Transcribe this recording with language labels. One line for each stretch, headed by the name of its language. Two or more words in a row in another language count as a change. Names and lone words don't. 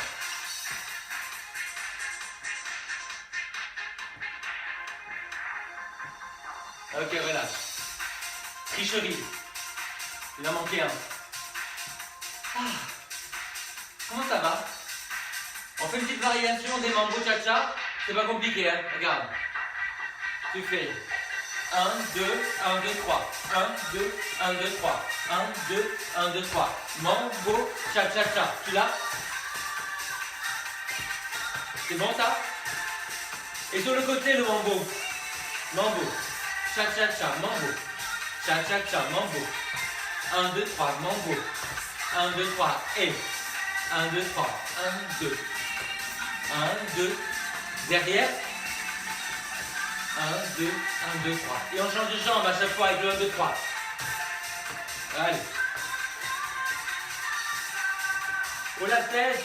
French: Ok, relâche. Tricherie. Il en manquait un. Ah. Comment ça va? On fait une petite variation des mambo cha-cha. C'est pas compliqué, hein? Regarde. Tu fais 1, 2, 1, 2, 3. 1, 2, 1, 2, 3. 1, 2, 1, 2, 3. Mambo cha-cha-cha. Tu l'as? C'est bon ça? Et sur le côté, le mambo. Mambo. Cha-cha-cha, mambo. Cha-cha-cha, mambo. 1, 2, 3, mambo. 1, 2, 3, et. 1, 2, 3. 1, 2. 1, 2. Derrière. 1, 2, 1, 2, 3. Et on change de jambe à chaque fois avec le 1, 2, 3. Allez. Oh la tête.